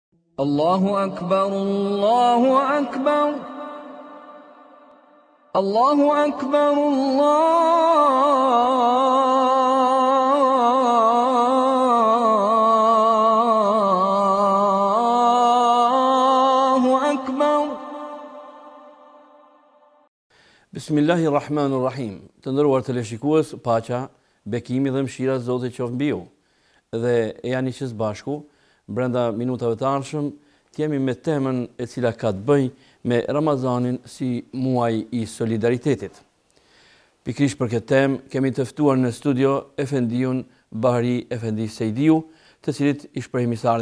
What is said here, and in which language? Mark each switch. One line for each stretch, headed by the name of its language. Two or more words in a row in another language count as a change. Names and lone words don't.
Arabic: الله أكبر الله أكبر الله أكبر الله أكبر. بسم الله الرحمن الرحيم.
Albanian: Të nderuar teleshikues, paqja, bekimi dhe mëshira e Zotit qoftë mbi ju. Dhe janë së bashku brenda minutave të ardhshëm të jemi me temën e cila ka të bëjë me Ramazanin si muaj i solidaritetit. Pikërisht për këtë temë kemi të ftuar në studio Efendiun Bahri Efendi Sejdiu, të cilit i shprehim mirëseardhje.